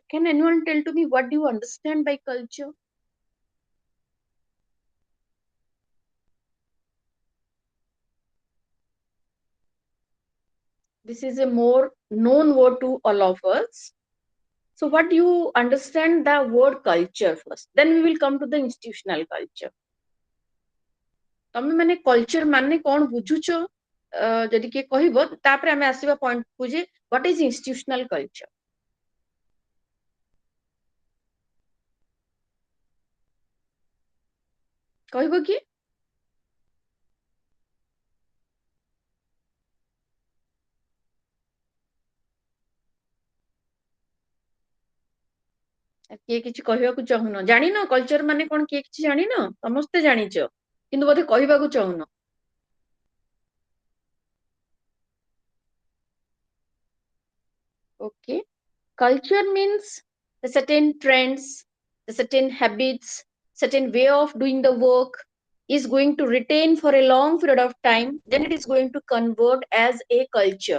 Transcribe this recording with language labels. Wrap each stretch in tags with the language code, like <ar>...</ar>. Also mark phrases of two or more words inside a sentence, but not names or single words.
<en>Can anyone tell to me what do you understand by culture? This is a more known word to all of us. So what do you understand the word culture first? Then we will come to the institutional culture.</en> <or>ତମେ ମାନେ କଲଚର ମାନେ କଣ ବୁଝୁଛ ଯଦି କିଏ କହିବ ତାପରେ ଆମେ ଆସିବା ପଏଣ୍ଟ କୁ ଯେ</or> <en>what is institutional culture?</en> <or>କହିବ କିଏ? କିଏ କିଛି କହିବାକୁ ଚାହୁଁନ? ଜାଣିନ କଲଚର ମାନେ କଣ? କିଏ କିଛି ଜାଣିନ? ସମସ୍ତେ ଜାଣିଛ କିନ୍ତୁ ବୋଧେ କହିବାକୁ ଚାହୁଁନ।</or> <en>Okay, culture means the certain trends, the certain habits, certain way of doing the work is going to retain for a long period of time, then it is going to convert as a culture.</en>